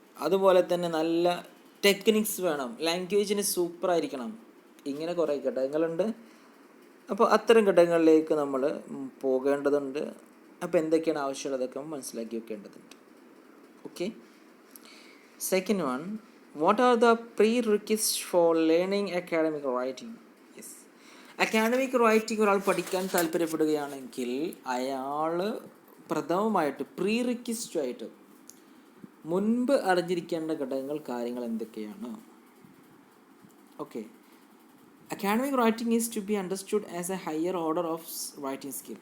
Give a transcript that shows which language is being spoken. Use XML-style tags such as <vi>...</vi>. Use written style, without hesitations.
<ml>അതുപോലെ തന്നെ നല്ല ടെക്നിക്സ് വേണം, ലാംഗ്വേജിന് സൂപ്പറായിരിക്കണം. ഇങ്ങനെ കുറേ ഘടകങ്ങളുണ്ട്. അപ്പോൾ അത്തരം ഘടകങ്ങളിലേക്ക് നമ്മൾ പോകേണ്ടതുണ്ട്. അപ്പോൾ എന്തൊക്കെയാണ് ആവശ്യമുള്ളതൊക്കെ മനസ്സിലാക്കി വെക്കേണ്ടതുണ്ട്.</ml> <en>Okay. Second one, what are the prerequisites for learning academic writing? Yes.</en> <ml>Academic writing ഒരാൾ പഠിക്കാൻ താല്പര്യപ്പെടുകയാണെങ്കിൽ അയാൾ പ്രഥമമായിട്ട് പ്രീറിക്വസ്റ്റായിട്ട് മുൻപ് അറിഞ്ഞിരിക്കേണ്ട ഘടകങ്ങൾ, കാര്യങ്ങൾ എന്തൊക്കെയാണ്? Okay.</ml> <en>Academic writing is to be understood as a higher order of writing skill.</en>